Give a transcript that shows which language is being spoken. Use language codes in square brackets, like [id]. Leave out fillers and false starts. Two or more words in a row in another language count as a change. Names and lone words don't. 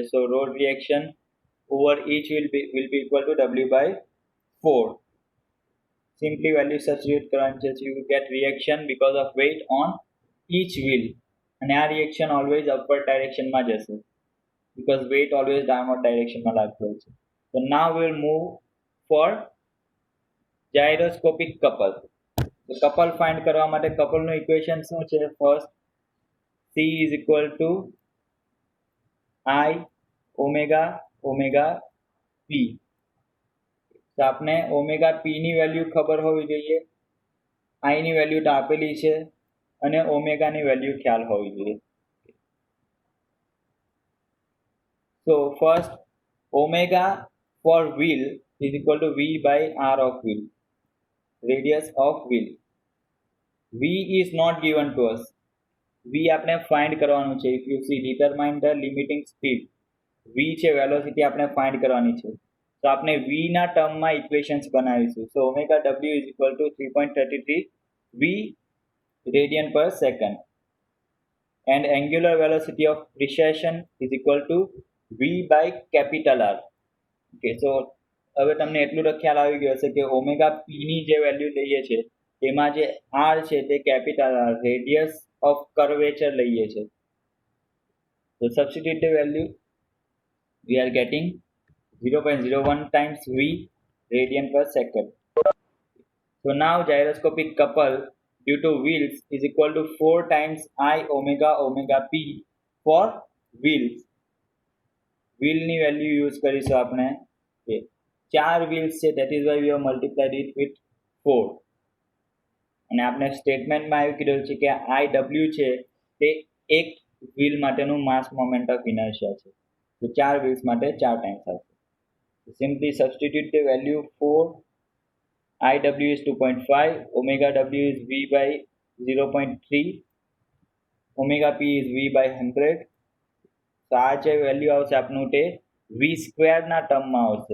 [en] So road reaction over each will be equal to W/4. Simply value substitute [gu] કરવાની છે. [en] So you get reaction because of weight on each wheel. [gu] અને આ [en] reaction always upward direction [gu] માં જશે [en] because weight always downward direction [gu] માં લાગતું હોય છે. [en] So now we will move for gyroscopic couple. So couple find [gu] કરવા માટે couple નું equation શું છે? [en] First C is equal to I omega P. [gu] તો આપણે ઓમેગા પી ની વેલ્યુ ખબર હોવી જોઈએ, આઈ ની વેલ્યુ તો આપેલી છે અને ઓમેગાની વેલ્યુ ખ્યાલ હોવી જોઈએ. [en] So first, omega for wheel is equal to V by R of wheel, radius of wheel. V is not given to us. [gu] V આપણે find કરવાનું છે. [en] If you see, determine the limiting speed. [gu] V છે velocity આપણે find કરવાની છે. તો આપણે V ના ટર્મમાં ઇક્વેશન્સ બનાવીશું. [en] So omega W is equal to 3.33 V radian per second, and angular velocity of precession is equal to V by capital R. Okay, so [gu] હવે તમને એટલું તો ખ્યાલ આવી ગયો હશે કે ઓમેગા પી ની જે વેલ્યુ લઈએ છે તેમાં જે આર છે તે [en] capital R, radius of curvature [gu] લઈએ છે. [en] So substitute the value, we are getting 0.01 times V radian per second. So now gyroscopic couple due to wheels is equal to 4 times I omega omega p for wheels. [gu] Wheel ની [en] value use [gu] કરીશું આપણે. [en] 4 wheels છે, that is why we have multiplied it with 4. [gu] અને આપણે સ્ટેટમેન્ટમાં એવું કીધું છે કે IW છે તે એક wheel માટેનું [en] mass moment of inertia [gu] છે. તો 4 wheels માટે 4 times આવશે. [en] So simply substitute the value 4. IW is 2.5, omega W is V by 0.3, omega P is V by 100. [gu] So આ જે વેલ્યુ આવશે આપનું તે V સ્ક્વેર ના ટર્મમાં આવશે.